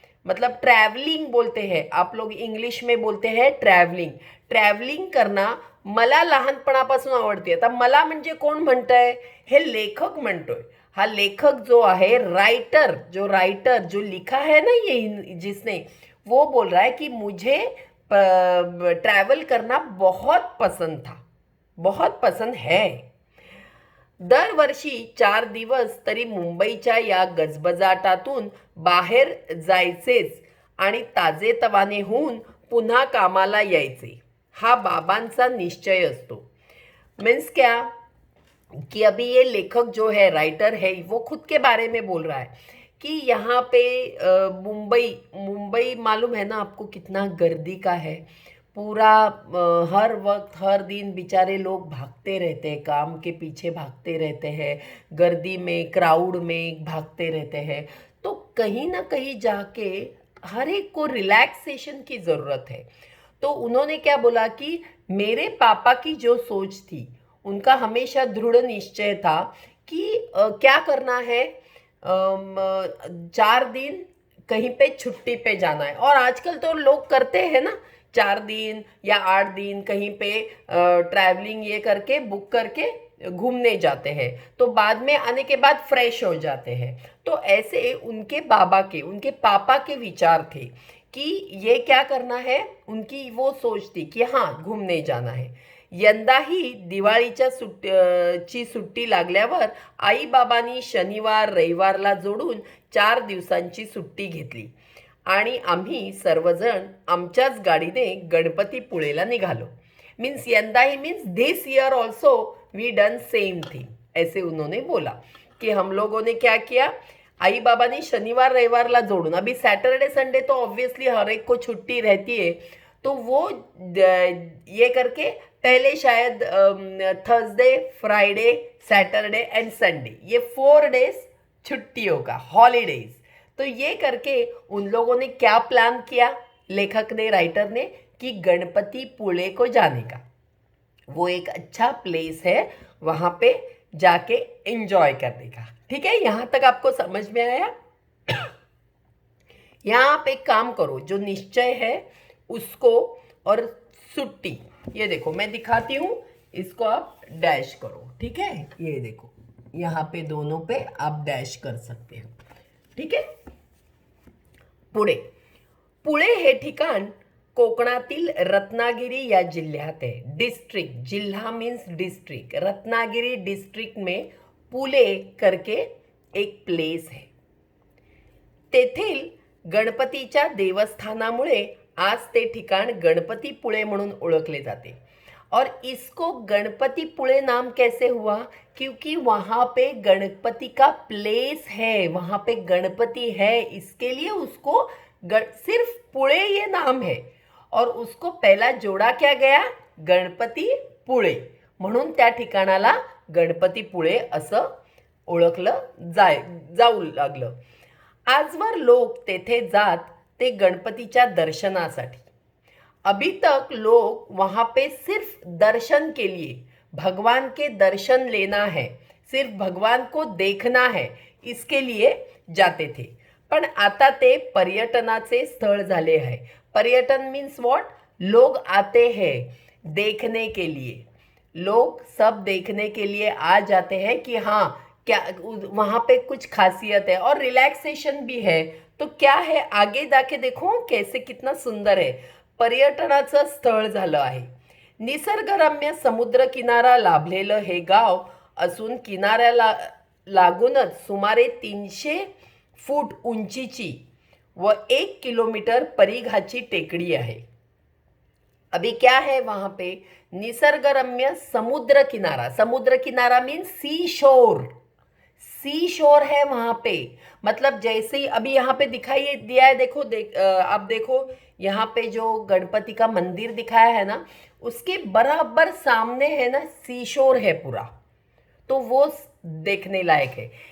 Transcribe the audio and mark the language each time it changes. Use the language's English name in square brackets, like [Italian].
[Hindi] मतलब ट्रैवलिंग बोलते हैं, आप लोग इंग्लिश में बोलते हैं ट्रैवलिंग. [Marathi] ट्रॅव्हलिंग करना मला लहानपणापासून आवडते. आता मला म्हणजे कोण म्हणतंय? हे लेखक म्हणतोय. हा लेखक जो आहे, [Hindi] राइटर जो लिखा है ना ये जिसने, वो बोल रहा है कि मुझे ट्रैवल करना बहुत पसंद था, बहुत पसंद है. [Marathi] दरवर्षी 4 दिवस तरी मुंबईच्या या गजबजाटातून बाहेर जायचेच आणि ताजेतवाने होऊन पुन्हा कामाला यायचे, हा बाबांचा निश्चय असतो. [Hindi] मीन्स क्या कि अभी ये लेखक जो है, राइटर है, वो खुद के बारे में बोल रहा है कि यहाँ पे मुंबई मालूम है ना आपको कितना गर्दी का है. पूरा हर वक्त हर दिन बेचारे लोग भागते रहते हैं, काम के पीछे भागते रहते हैं, गर्दी में क्राउड में भागते रहते हैं. तो कहीं ना कहीं जाके हर एक को रिलैक्सेशन की ज़रूरत है. तो उन्होंने क्या बोला कि मेरे पापा की जो सोच थी उनका हमेशा दृढ़ निश्चय था कि क्या करना है, 4 दिन कहीं पे छुट्टी पे जाना है। और आजकल तो लोग करते हैं ना, 4 दिन या 8 दिन कहीं पे ट्रैवलिंग ये करके बुक करके घूमने जाते हैं, तो बाद में आने के बाद फ्रेश हो जाते हैं। तो ऐसे उनके उनके पापा के विचार थे की ये क्या करना है, उनकी वो सोच थी की हाँ घूमने जाना है। [Marathi] यंदाही दिवाळीच्या ची सुट्टी लागल्यावर आई बाबांनी शनिवार रविवारला जोडून 4 दिवसांची सुट्टी घेतली आणि आम्ही सर्वजण आमच्याच गाडीने गणपतीपुळेला निघालो। [Hindi] मीन्स यंदाही means [English] this year also we done same thing, [Hindi] ऐसे उन्होंने बोला कि हम लोगों ने क्या किया, आई बाबा ने शनिवार रविवार ला जोड़ून, अभी सैटरडे संडे तो ऑब्वियसली हर एक को छुट्टी रहती है, तो वो ये करके पहले शायद Thursday Friday Saturday and Sunday ये 4 डेज छुट्टियों का हॉलीडेज। तो ये करके उन लोगों ने क्या प्लान किया, लेखक ने राइटर ने, कि गणपतीपुळे को जाने का। वो एक अच्छा प्लेस है, वहाँ पे जाके एंजॉय करने का। ठीक है, यहाँ तक आपको समझ में आया। यहाँ आप एक काम करो, जो निश्चय है उसको और छुट्टी, ये देखो मैं दिखाती हूँ, इसको आप डैश करो। ठीक है, ये देखो यहाँ पे दोनों पे आप डैश कर सकते हो। ठीक है, पुणे। [Marathi] पुणे हे ठिकाण कोकणातील रत्नागिरी या जिल्ह्यात आहे। [Hindi] डिस्ट्रिक्ट, जिल्हा मीन्स डिस्ट्रिक्ट, रत्नागिरी डिस्ट्रिक्ट में पुणे करके एक प्लेस है। [Marathi] तेथील गणपतीच्या देवस्थानामुळे आज ते ठिकाण गणपतीपुळे म्हणून ओळखले जाते। [Hindi] और इसको गणपतीपुळे नाम कैसे हुआ, क्योंकि वहाँ पे गणपति का प्लेस है, वहाँ पे गणपति है, इसके लिए उसको सिर्फ पुळे ये नाम है। और उसको पहला जोड़ा क्या गया, गणपतीपुळे, [Marathi] म्हणून त्या ठिकाणाला गणपतीपुळे असं ओळखलं जाऊ लागलं। आजवर लोक तेथे जात ते गणपतीच्या दर्शनासाठी। [Hindi] अभी तक लोग वहाँ पे सिर्फ दर्शन के लिए, भगवान के दर्शन लेना है, सिर्फ भगवान को देखना है, इसके लिए जाते थे। [Marathi] पण आता ते पर्यटनाचे स्थळ झाले आहे। [Hindi] पर्यटन मीन्स व्हाट, लोग आते हैं देखने के लिए, लोग सब देखने के लिए आ जाते हैं कि हाँ क्या वहाँ पे कुछ खासियत है और रिलैक्सेशन भी है। तो क्या है, आगे जाके देखो कैसे कितना सुंदर है, [Marathi] पर्यटनाचं स्थळ झालं आहे। निसर्गरम्य समुद्र किनारा लाभलेलं हे गाव असून किनाऱ्याला लागूनच सुमारे 300 फूट उंचीची व 1 किलोमीटर परिघाची टेकडी आहे। [Hindi] अभी क्या है वहाँ पे, निसर्गरम्य समुद्र किनारा, समुद्र किनारा मीन्स सी शोर, सी शोर है वहाँ पे। मतलब जैसे ही अभी यहाँ पे दिखाई दिया है, देखो आप देखो यहाँ पे जो गणपति का मंदिर दिखाया है ना, उसके बराबर सामने है ना सी शोर है पूरा, तो वो देखने लायक है।